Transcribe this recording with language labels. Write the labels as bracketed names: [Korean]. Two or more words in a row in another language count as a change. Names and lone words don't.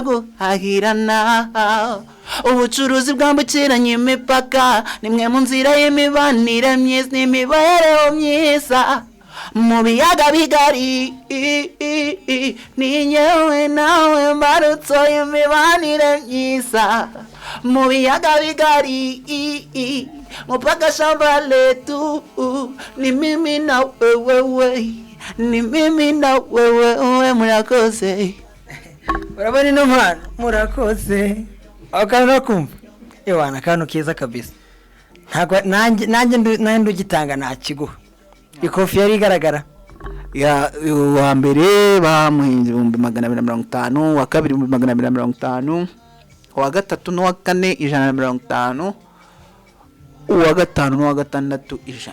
[Kinyarwanda] guhahirana ubucuruzi bwambukiranya imipaka nimwe mu nzira y'imibanire myiza n'imibereho myiza mu biyaga bigari ni nyewe nawe mbarutso y'imibanire myiza mu biyaga bigari [Swahili] mpaka shamba letu, ni mimi na wewe, ni mimi na wewe, [Kinyarwanda] murakoze. urabona ino mpano murakoze akantu nakumva ewana akantu keza kabisa ntabwo nanjye ndugitanga nta kiguha ikofi yari igaragara ya wa mbere bamuhinze 250, wa kabiri 250, wa gatatu n'uwa kane 150, uwa gatanu n'uwa gatandatu 100.